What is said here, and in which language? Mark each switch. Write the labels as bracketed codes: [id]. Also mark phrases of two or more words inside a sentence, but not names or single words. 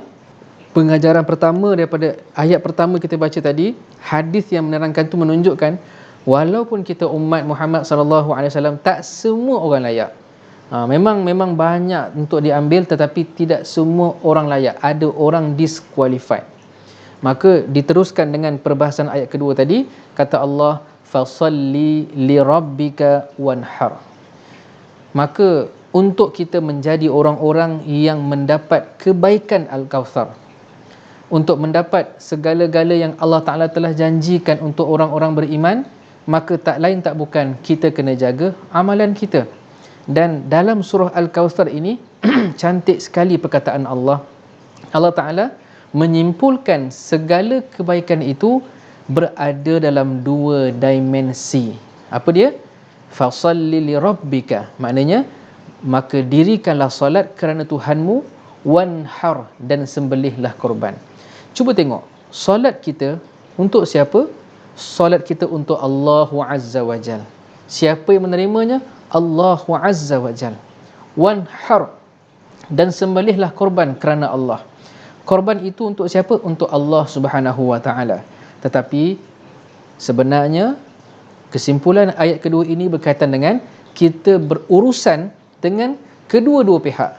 [ms] Pengajaran pertama daripada ayat pertama kita baca tadi, hadis yang menerangkan tu menunjukkan walaupun kita umat Muhammad SAW, tak semua orang layak. Memang banyak untuk diambil, tetapi tidak semua orang layak. Ada orang disqualified. Maka diteruskan dengan perbahasan ayat kedua tadi, kata Allah, [ar] فصل لربك وانحر. [ms] Maka untuk kita menjadi orang-orang yang mendapat kebaikan Al-Kautsar, untuk mendapat segala-gala yang Allah Ta'ala telah janjikan untuk orang-orang beriman, maka tak lain tak bukan kita kena jaga amalan kita. Dan dalam surah Al-Kautsar ini cantik sekali perkataan Allah. Allah Ta'ala menyimpulkan segala kebaikan itu berada dalam dua dimensi. Apa dia? [ar] فصل لربك. [ms] Maknanya, maka dirikanlah solat kerana Tuhanmu, wanhar, dan sembelihlah korban. Cuba tengok, solat kita untuk siapa? Solat kita untuk Allah [ar] عز وجل. [ms] Siapa yang menerimanya? [ar] الله عز وجل. [ms] Wanhar, dan sembelihlah korban kerana Allah. Korban itu untuk siapa? Untuk Allah [ar] سبحانه وتعالى. [ms] Tetapi sebenarnya kesimpulan ayat kedua ini berkaitan dengan kita berurusan dengan kedua-dua pihak.